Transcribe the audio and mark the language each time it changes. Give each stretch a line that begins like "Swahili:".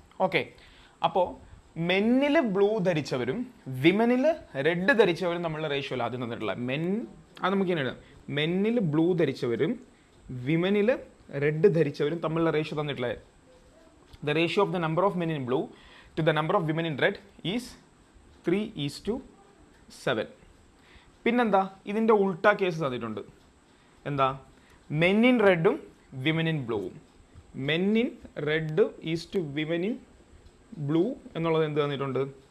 Malayalam: Okay, അപ്പോൾ മെന്നിൽ blue ധരിച്ചവരും വിമനിൽ red ധരിച്ചവരും തമ്മിലുള്ള ratio ആദ്യം തന്നിട്ടുള്ള അത് നമുക്ക് ഇങ്ങനെ എഴുതാം. മെന്നിൽ ബ്ലൂ ധരിച്ചവരും വിമനിൽ റെഡ് ധരിച്ചവരും തമ്മിലുള്ള റേഷ്യോ തന്നിട്ടുള്ളത്.
English: The ratio of the number of men in blue to the number of women in red is 3:7.
Malayalam: പിന്നെന്താ, ഇതിൻ്റെ ഉൾട്ടാ കേസ് തന്നിട്ടുണ്ട്. എന്താ, മെൻ ഇൻ റെഡും വിമൻ ഇൻ ബ്ലൂവും.
English: men in red is to women in blue
Malayalam: എന്നുള്ളത് എന്ത് തന്നിട്ടുണ്ട്?